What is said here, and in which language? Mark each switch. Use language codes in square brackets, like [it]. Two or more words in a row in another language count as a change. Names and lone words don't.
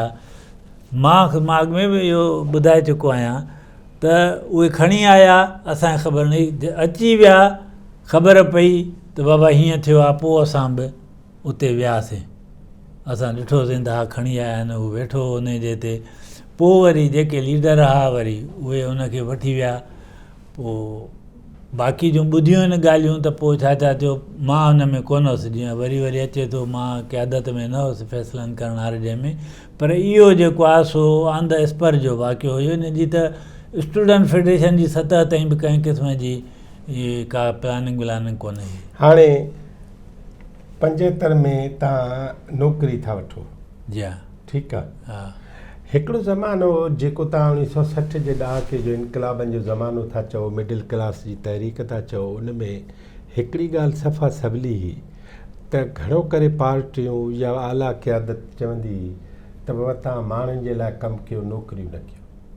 [sd] मां माॻ में बि इहो ॿुधाए चुको आहियां त उहे खणी आया, असांखे ख़बर न हुई, अची विया ख़बर पई त बाबा हीअं थियो आहे, पोइ असां बि उते वियासीं, असां ॾिठोसीं त हा खणी आया आहिनि, उहो वेठो हुन जे हिते। पोइ वरी जेके लीडर हुआ वरी उहे हुनखे वठी विया। पोइ बाक़ी जूं ॿुधियूं आहिनि ॻाल्हियूं त पोइ छा छा थियो, मां हुन में कोन हुउसि, जीअं वरी वरी अचे थो, मां क़यादत में न हुउसि फ़ैसिलनि करण वारे जंहिंमें, पर इहो जेको आहे सो [en] on the spur [sd] जो वाक़ियो हुयो। इन जी त स्टूडेंट फेडरेशन जी सतह ताईं बि कंहिं क़िस्म जी इहे का प्लानिंग व्लानिंग कोन हुई। हाणे 75 में तव्हां नौकिरी था वठो, जी हा, ठीकु आहे। हा, हिकिड़ो ज़मानो जेको तव्हां 1960 जे ॾहाके जो इनकलाबनि जो ज़मानो था चओ, [en] middle class [sd] जी तहरीक था चओ, उन में हिकिड़ी ॻाल्हि सफ़ा सवली हुई त घणो करे पार्टियूं या आला क़यादत चवंदी हुई त बाबा तव्हां माण्हुनि जे लाइ कमु कयो, नौकिरियूं न कयो।